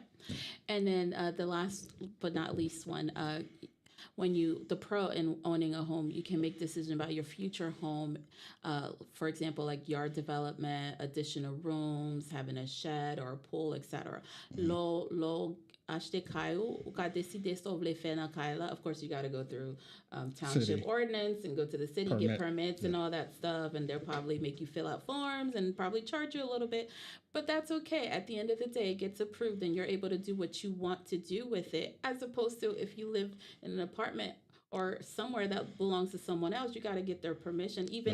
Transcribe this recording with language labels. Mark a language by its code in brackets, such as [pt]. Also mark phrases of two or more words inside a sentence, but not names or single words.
[en] And then the last but not least one, when the pro in owning a home, you can make decisions about your future home. For example, like yard development, additional rooms, having a shed or a pool, etc. [ht] Lo acheter kayo, ou ka deside sa ou vle fè nan kay la. [en] Of course, you got to go through township City. ordinance and go to the city, get permits and all that stuff. And they'll probably make you fill out forms and probably charge you a little bit. But that's okay. At the end of the day, it gets approved and you're able to do what you want to do with it, as opposed to if you live in an apartment or somewhere that belongs to someone else, you got to get their permission, even